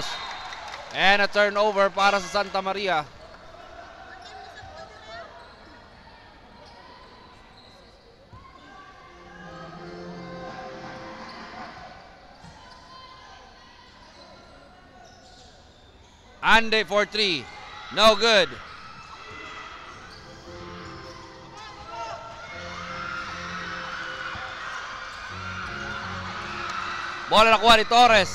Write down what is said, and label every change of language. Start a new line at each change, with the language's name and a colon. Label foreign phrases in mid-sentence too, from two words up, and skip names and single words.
English: And a turnover
Filipino: para sa Santa Maria.
English: Ande for 3. No good.
Filipino: Bola nakuha ni Torres.